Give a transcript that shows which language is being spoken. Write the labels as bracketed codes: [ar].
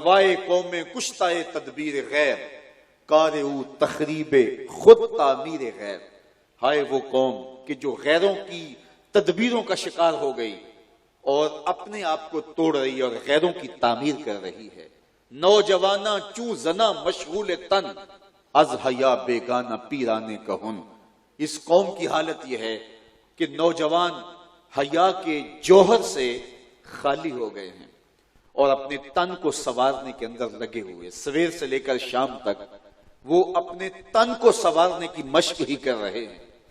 [fa] وائے قوم کشتائے تدبیر غیر، کار او تخریب خود تعمیر غیر. [ur] ہائے وہ قوم کہ جو غیروں کی تدبیروں کا شکار ہو گئی اور اپنے آپ کو توڑ رہی ہے اور غیروں کی تعمیر کر رہی ہے. [fa] نوجواناں چوں زنا مشغول تن، از حیا بیگانہ پیرانے کہن. [ur] اس قوم کی حالت یہ ہے کہ نوجوان حیا کے جوہر سے خالی ہو گئے ہیں اور اپنے تن کو سنوارنے کے اندر لگے ہوئے. سویر سے لے کر شام تک وہ اپنے تن کو سنوارنے کی مشق ہی کر رہے ہیں.